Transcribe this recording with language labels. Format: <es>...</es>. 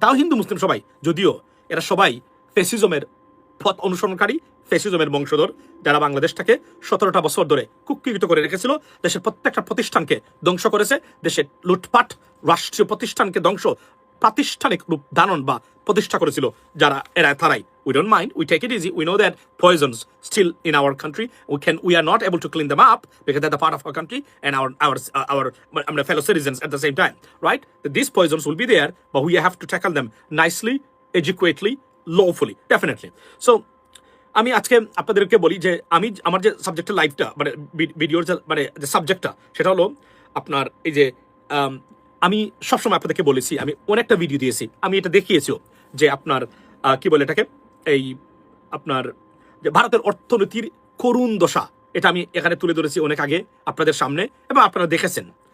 <bn>তাও হিন্দু মুসলিম সবাই, যদিও এরা সবাই ফ্যাসিজমের পথ অনুসরণকারী, ফ্যাসিজমের বংশধর, যারা বাংলাদেশটাকে 17টা বছর ধরে কুক্ষিগত করে রেখেছিল, দেশের প্রত্যেকটা প্রতিষ্ঠানকে ধ্বংস করেছে, দেশের লুটপাট, রাষ্ট্রীয় প্রতিষ্ঠানকে ধ্বংস, প্রাতিষ্ঠানিক রূপ ধারণ বা প্রতিষ্ঠা করেছিল যারা এরা তারাই।</bn> <en>We don't mind, we take it easy, we know that poisons still in our country, we are not able to clean them up because they're the part of our country and our fellow citizens at the same time, right? These poisons will be there, but we have to tackle them nicely, adequately, lawfully, definitely.</en> <bn>So আমি আজকে আপনাদেরকে বলি যে আমি আমার যে সাবজেক্টের লাইফটা মানে ভিডিওর মানে যে সাবজেক্টটা সেটা হলো আপনার এই যে আমি সবসময় আপনাদেরকে বলেছি, আমি অনেকটা ভিডিও দিয়েছি, আমি এটা দেখিয়েছিও যে আপনার কি বলে এটাকে, এই আপনার যে ভারতের অর্থনীতির করুণ দশা, এটা আমি এখানে তুলে ধরেছি অনেক আগে আপনাদের সামনে, এবং আপনারা দেখেছেন।</bn>